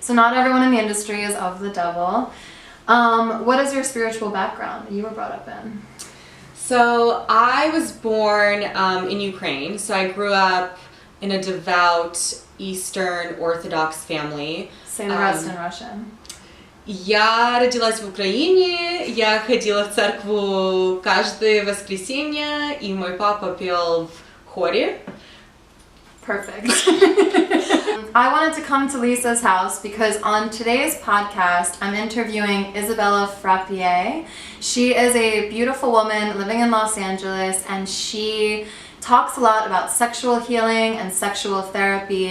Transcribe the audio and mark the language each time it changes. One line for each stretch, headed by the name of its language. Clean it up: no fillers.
English: So not everyone in the industry is of the devil. What is your spiritual background that you were brought up in? So I was born in Ukraine. So I grew up in a devout Eastern Orthodox family. Say the rest in Russian.
Russian: Я родилась в Украине, я ходила в церкву каждое воскресенье, и мой папа пел в хоре.
English: Perfect. I wanted to come to Lisa's house because on today's podcast, I'm interviewing Isabella Frappier. She is a beautiful woman living in Los Angeles, and she talks a lot about sexual healing and sexual therapy.